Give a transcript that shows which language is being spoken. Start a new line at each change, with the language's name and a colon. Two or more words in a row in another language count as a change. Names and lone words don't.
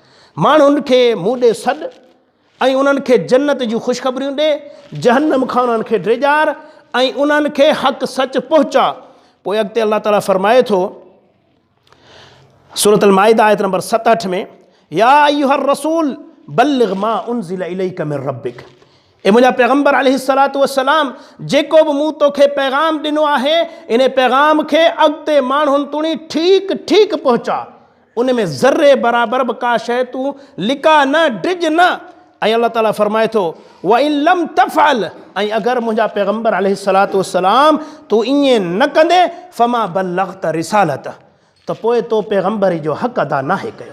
Sindhi: माण्हुनि खे मूं ॾे सॾ ऐं उन्हनि खे जन्नत जूं ख़ुशख़बरियूं ॾे, जहन्नम खां उन्हनि खे ड्रेजार ऐं उन्हनि खे हक़ सच पहुचा। पोइ अॻिते अल्लाह ताला फरमाए थो सूरत अल माइदा आयत नंबर 67 में,
Arabic: يا أيها الرسول بلغ ما أنزل إليك من ربك.
Sindhi: ए मुंहिंजा पैगम्बर
Arabic: عليه الصلاة والسلام,
Sindhi: जेको बि मूं तोखे पैगाम ॾिनो आहे इन पैगाम खे अॻिते माण्हुनि तुणी ठीक ठीक पहुचा। उन में ज़र्रे बराबर बि का शइ तूं लिका न, डिज न। ऐं अल्लाह ताला फरमाए थो
Arabic: وإن لم تفعل,
Sindhi: ऐं अगरि मुंहिंजा पैगम्बर
Arabic: عليه الصلاة والسلام
Sindhi: तूं ईअं न कंदे
Arabic: فما بلغت رسالة,
Sindhi: त पोइ तो पैगम्बरी जो हक़ अदा नाहे कयो।